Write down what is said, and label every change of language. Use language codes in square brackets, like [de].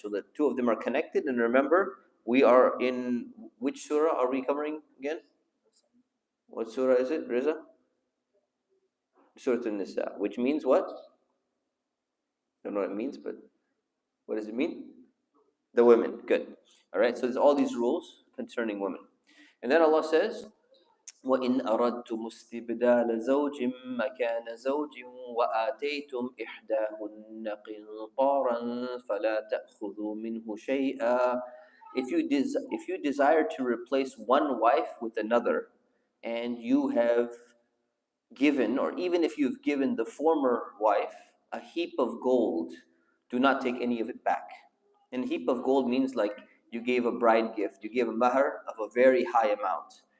[en] So the two of them are connected. And remember, we are in which surah are we covering again? What surah is it, Riza? Surat An-Nisaa, which means what? Don't know what it means, but what does it mean? The women. Good. All right. So there's all these rules concerning women, and then Allah says, [ar] وَإِنْ أَرَدْتُمُ اسْتِبْدَالَ زَوْجٍ مَكَانَ زَوْجٍ وَآتَيْتُمْ إِحْدَاهُنَّ قِنْطَارًا فَلَا تَأْخُذُوا مِنْهُ شَيْئًا. [en] If you desire to replace one wife with another, and you have given, or even if you've given the former wife a heap of gold, do not take any of it back. And a heap of gold means like you gave a bride gift, you gave a mahar of a very high amount.